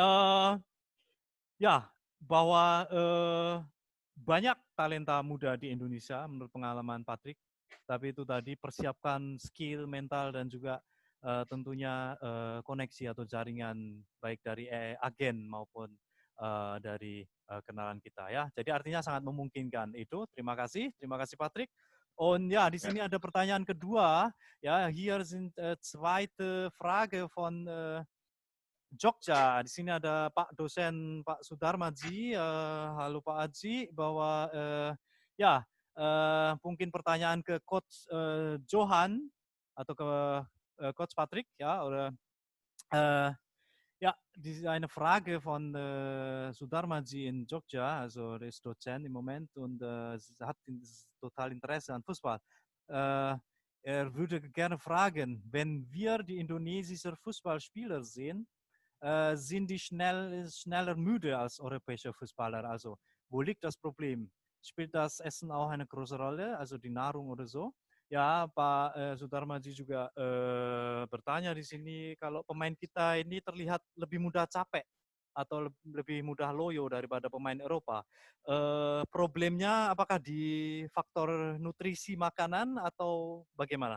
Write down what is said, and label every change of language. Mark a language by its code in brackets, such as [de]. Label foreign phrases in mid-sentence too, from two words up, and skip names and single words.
[id] ya, bahwa banyak talenta muda di Indonesia menurut pengalaman Patrick, tapi itu tadi persiapkan skill mental dan juga tentunya koneksi atau jaringan baik dari agen maupun dari kenalan kita, ya. Jadi artinya sangat memungkinkan itu. Terima kasih Patrick. [de] Und ja, [id] di sini ada pertanyaan kedua, ya. [de] Hier sind zweite Frage von Jogja. [id] Di sini ada Pak dosen Pak Sudarmaji. Halo Pak Aji, bahwa ya mungkin pertanyaan ke Coach Johan atau ke Coach Patrick, [de] ja, oder ja, eine Frage von Sudarmaji in Jogja, also der ist Dozent im Moment und hat total Interesse an Fußball. Er würde gerne fragen, wenn wir die indonesischen Fußballspieler sehen, sind die schneller müde als europäische Fußballer. Also, wo liegt das Problem? Spielt das Essen auch eine große Rolle, also die Nahrung oder so? [id] Ya, Pak Sudarmaji juga bertanya di sini, kalau pemain kita ini terlihat lebih mudah capek atau lebih mudah loyo daripada pemain Eropa. Problemnya apakah di faktor nutrisi makanan atau bagaimana?